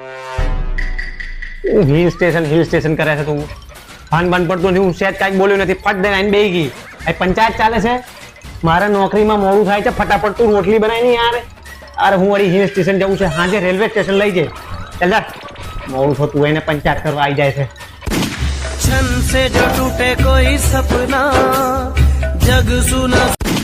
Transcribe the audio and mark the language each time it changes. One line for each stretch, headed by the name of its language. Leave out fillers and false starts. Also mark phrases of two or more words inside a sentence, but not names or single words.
English: hill station
Gujarati: કરે છે તું? ભાન પડતું નથી. હું સેજ કાંઈક બોલ્યું નથી. ફટ દઈને આઈને બેહી ગઈ. આ પંચાયત ચાલે છે. મારા નોકરીમાં મોડું થાય છે. ફટાફટ તું રોટલી બનાવી નહીં યાર. અરે હું વળી
English: hill station
Gujarati: જવું છે. હાજે
English: railway station
Gujarati: લઈ જાય. ચાલ જા. મોડું થતું એને પંચાયત કરવા આવી જાય છે.
Hindi: छन से जो टूटे कोई सपना जग सुना